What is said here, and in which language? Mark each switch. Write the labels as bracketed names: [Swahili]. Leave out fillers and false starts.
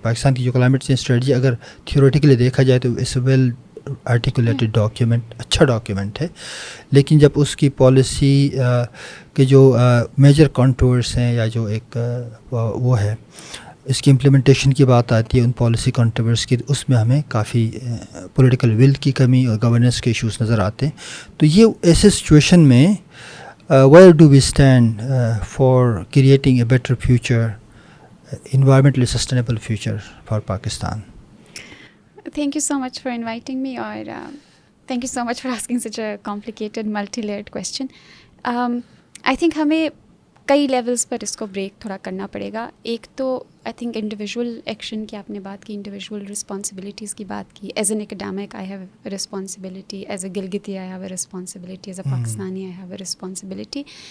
[Urdu] پاکستان کی جو climate change strategy اگر تھیوریٹیکلی دیکھا جائے تو [English] it's a well articulated document, [Urdu] اچھا ڈاکیومنٹ ہے. لیکن جب اس کی پالیسی کے جو میجر کنٹورس ہیں یا جو ایک وہ ہے اس کی امپلیمنٹیشن کی بات آتی ہے ان پالیسی کنٹورس کی, اس میں ہمیں کافی پولیٹیکل ول کی کمی اور گورننس کے ایشوز نظر آتے ہیں. تو یہ ایسے سچویشن میں [English] where do we stand for creating a better future, environmentally sustainable future for Pakistan? Thank you so much for inviting me, or thank you so much for asking such a complicated, multi-layered question. I think [Urdu] ہمیں کئی levels پر اس کو break تھوڑا کرنا پڑے گا. ایک تو I think individual action کی آپ نے بات کی, انڈیویژول رسپانسبلٹیز کی بات کی. [English] As an academic I have a responsibility, as a Gilgiti I have a responsibility, as a Pakistani I have a responsibility.